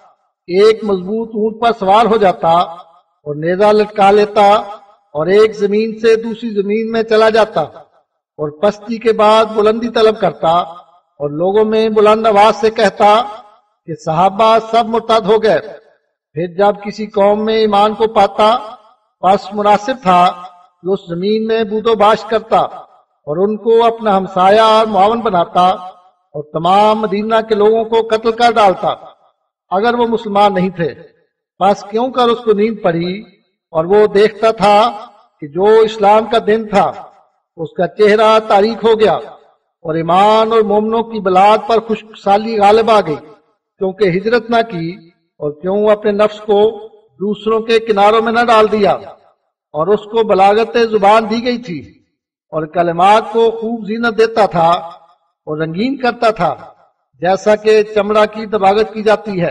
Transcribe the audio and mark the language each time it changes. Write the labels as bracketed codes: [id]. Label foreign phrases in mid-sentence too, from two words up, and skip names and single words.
[ur] ایک مضبوط اونٹ پر سوار ہو جاتا اور نیزہ لٹکا لیتا اور ایک زمین سے دوسری زمین میں چلا جاتا اور پستی کے بعد بلندی طلب کرتا اور لوگوں میں بلند آواز سے کہتا کہ صحابہ سب مرتد ہو گئے۔ پھر جب کسی قوم میں ایمان کو پاتا پس مناسب تھا کہ اس زمین میں بود و باش کرتا اور ان کو اپنا ہمسایہ اور معاون بناتا اور تمام مدینہ کے لوگوں کو قتل کر ڈالتا اگر وہ مسلمان نہیں تھے۔ بس کیوں کر اس کو نیند پڑی اور وہ دیکھتا تھا کہ جو اسلام کا دن تھا اس کا چہرہ تاریک ہو گیا اور ایمان اور مومنوں کی بلاد پر خشک سالی غالب آ گئی، کیونکہ ہجرت نہ کی اور کیوں اپنے نفس کو دوسروں کے کناروں میں نہ ڈال دیا، اور اس کو بلاغت زبان دی گئی تھی اور کلمات کو خوب زینت دیتا تھا اور رنگین کرتا تھا جیسا کہ چمڑا کی دباغت کی جاتی ہے۔